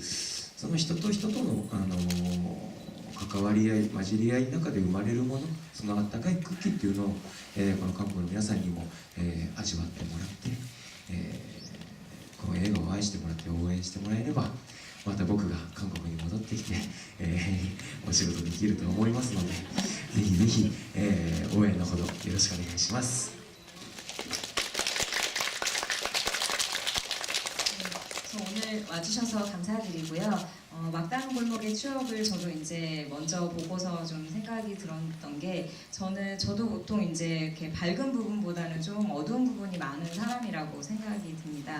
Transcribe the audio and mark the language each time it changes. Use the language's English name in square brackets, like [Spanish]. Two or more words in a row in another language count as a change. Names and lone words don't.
[Japanese] その人と人との、関わり合い混じり合いの中で生まれるもの、その温かい空気っていうのを、この韓国の皆さんにも、味わってもらって、この映画を愛してもらって応援してもらえればまた僕が韓国に戻ってきて、お仕事できると思いますので、ぜひぜひ、応援のほどよろしくお願いします。 [Korean] 오늘 와주셔서 감사드리고요. 막다른 골목의 추억을 저도 이제 먼저 보고서 좀 생각이 들었던 게, 저도 보통 이제 이렇게 밝은 부분보다는 좀 어두운 부분이 많은 사람이라고 생각이 듭니다.